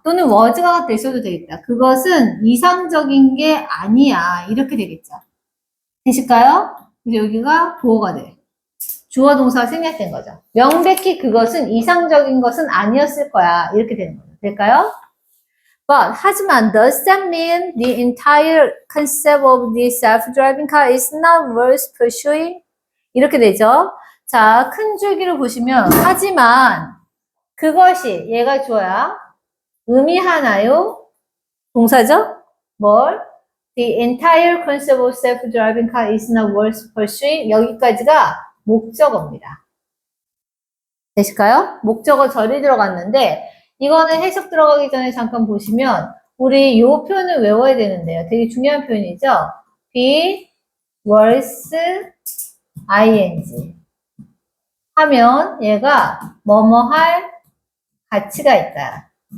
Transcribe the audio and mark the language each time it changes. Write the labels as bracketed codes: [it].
[ko] 또는 was가 되셔도 되겠다. 그것은 이상적인 게 아니야. 이렇게 되겠죠. 되실까요? 이제 여기가 보어가 돼. 주어 동사가 생략된 거죠. 명백히 그것은 이상적인 것은 아니었을 거야. 이렇게 되는 거죠. 될까요? [en] But [ko] 하지만 [en] does that mean the entire concept of the self-driving car is not worth pursuing? [ko] 이렇게 되죠. 자, 큰 줄기를 보시면 하지만 그것이 얘가 주어야 의미하나요? 동사죠? 뭘? [en] The entire concept of self-driving car is not worth pursuing. [ko] 여기까지가 목적어입니다. 되실까요? 목적어 절이 들어갔는데 이거는 해석 들어가기 전에 잠깐 보시면 우리 이 표현을 외워야 되는데요. 되게 중요한 표현이죠. be worth ing 하면 얘가 뭐뭐 할 가치가 있다.